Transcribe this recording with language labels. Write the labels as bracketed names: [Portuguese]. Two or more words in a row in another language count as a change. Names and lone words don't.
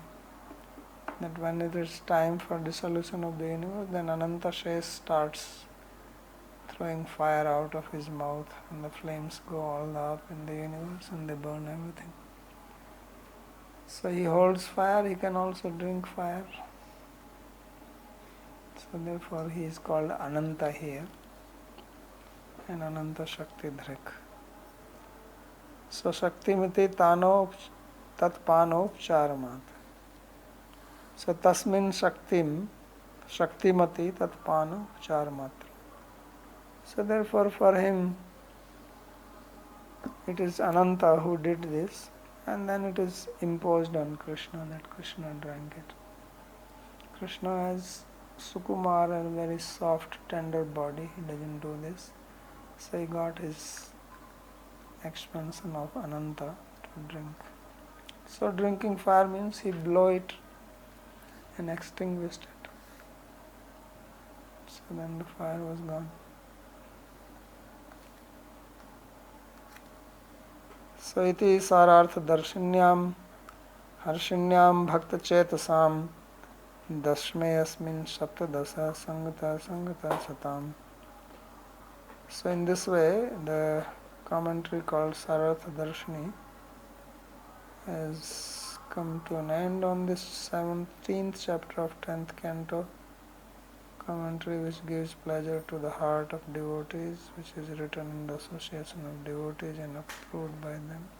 [English] That when it is time for dissolution of the universe, then Ananta Shesh starts throwing fire out of his mouth, and the flames go all up in the universe and they burn everything. So he holds fire, he can also drink fire. So therefore he is called Ananta here, and Ananta Shakti Dhrik. [Sanskrit] So शक्तिमति तनो तत्पानोपचारमात्. So तस्मिन् शक्तिमति तत्पानोपचारमात्. [English] So therefore for him it is Ananta who did this, and then it is imposed on Krishna that Krishna drank it. Krishna has Sukumar, a very soft, tender body, he doesn't do this. So he got his expansion of Ananta to drink. So drinking fire means he blew it and extinguished it. So then the fire was gone. [Sanskrit] So इति सारार्थ दर्शिन्यां हर्षिण्यां भक्त चेतसाम् दशमे अस्मिन् सप्तदश सङ्गता सताम्. [English] So in this way the commentary called Sarartha Darshini has come to an end on this 17th chapter of 10th canto, commentary which gives pleasure to the heart of devotees, which is written in the association of devotees and approved by them.